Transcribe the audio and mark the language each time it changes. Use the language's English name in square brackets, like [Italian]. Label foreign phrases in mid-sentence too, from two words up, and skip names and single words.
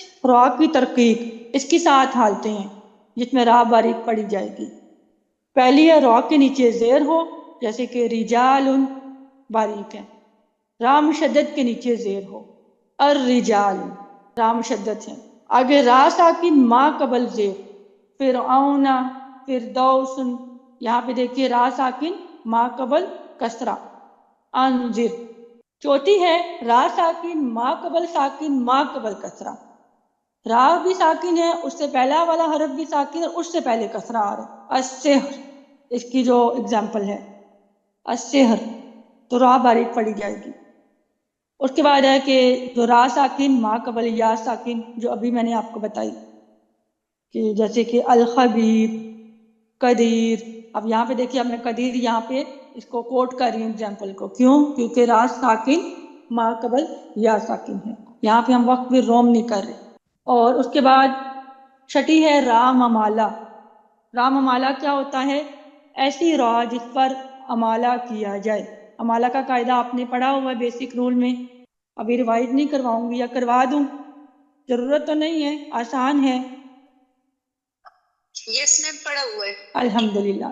[Urdu] را کی ترقیق، اس کی 7 حالتیں ہیں جس میں را باریک پڑھی جائے گی۔ پہلی ہے را کے نیچے زیر ہو، جیسے کہ رجال باریک ہے، را مشدد کے نیچے زیر ہو، الرجال را مشدد ہے۔ آگے را ساکن ما قبل زیر، فرعون، فردوس، یہاں پہ دیکھیے را ساکن ما قبل کسرہ، انذر۔ چوتھی ہے را ساکن ما قبل کسرہ، را بھی ساکن ہے، اس سے پہلا والا حرف بھی ساکن ہے، اس سے پہلے کسرہ آ رہا ہے۔ السحر، اس کی جو اگزامپل ہے السحر، تو را باریک پڑھی جائے گی۔ اس کے بعد ہے کہ جو را ساکن ما قبل یا ساکن، جو ابھی میں نے آپ کو بتائی، کہ جیسے کہ الخبیر، قدیر۔ اب یہاں پہ دیکھیے، اب میں قدیر یہاں پہ اس کو کوٹ کر رہی ہوں ایگزامپل کو، کیوں؟ کیونکہ را ساکن ما قبل یا ساکن ہے، یہاں پہ ہم وقت بھی روم نہیں کر رہے۔ اور اس کے بعد چھٹی ہے را ممالا۔ را ممالا کیا ہوتا ہے؟ ایسی را جس پر امالہ کیا جائے۔ امالہ کا قاعدہ آپ نے پڑھا ہوا ہے [English] basic rule [Urdu] میں، ابھی ریوائز نہیں کرواؤں گی، یا کروا دوں؟ ضرورت تو نہیں ہے، آسان ہے۔ [English] yes ma'am, [Urdu] پڑھا ہوا ہے الحمدللہ۔